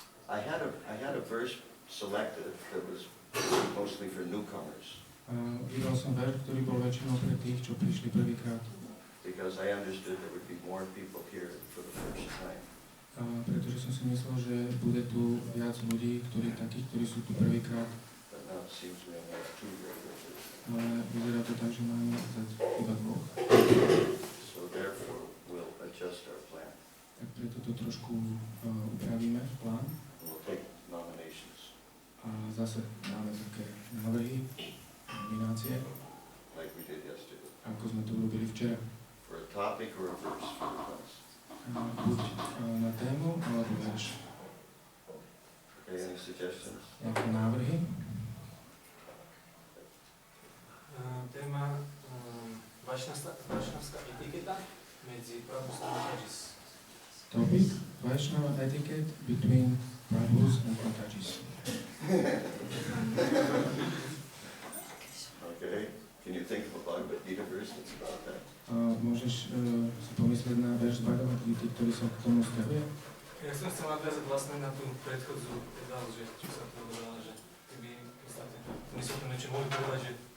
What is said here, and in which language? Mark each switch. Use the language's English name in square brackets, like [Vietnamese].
[English] I had a verse selected that was mostly for newcomers. [Slovak] Vybral som verš, ktorý bol väčšinou pre tých, čo prišli prvýkrát. [English] Because I understood there would be more people here for the first time. [Slovak] Pretože som si myslel, že bude tu viac ľudí, takých, ktorí sú tu prvýkrát. [English] But now it seems we only have 2 regulars. [Slovak] Ale vyzerá to tak, že máme iba 2. [English] So therefore, we'll adjust our plan. [Slovak] Tak preto to trošku upravíme, plán. [English] We'll take nominations. [Slovak] A zase máme také návrhy, nominácie, [English] like we did yesterday. [Slovak] ako sme to urobili včera. [English] For a topic or a verse for the class. [Slovak] Buď na tému, alebo verš. [English] Okay, any suggestions? [Slovak] Nejaké návrhy? Téma vašnavská etiketa medzi Prabhu a Mahadyuti. [English] Topic, Vaishnava etiquette between Prabhus and Mahadyutis. Okay, can you think of a Bhagavad Gita verse that's about that? [Slovak] Môžeš si pomyslieť na verš z Bhagavad Gita, ktorý sa k tomu vzťahuje? Ja som chcel nadviazať vlastne na tú predchodzú udalosť, že čo sa to odobrala, že keby my sa to niečo mohli povedať, že